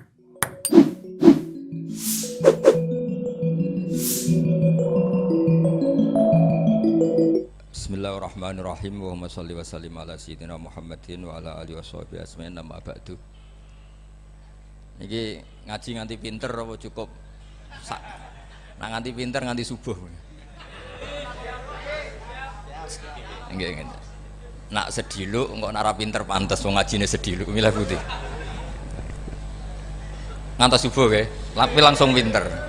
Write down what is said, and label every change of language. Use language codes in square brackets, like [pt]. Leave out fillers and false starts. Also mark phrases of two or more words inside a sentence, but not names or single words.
[ar] Bismillahirrahmanirrahim. اللهم صل وسلم على سيدنا محمد وعلى آله وصحبه أجمعين. أما بعد. [jv] Niki ngaji nganti pinter apa cukup? Nah nganti pinter nganti subuh. Nggih. Nak sediluk engko nara pinter pantes wong ngajine sediluk milih putih. Ngantos subuh nggih, tapi langsung pinter.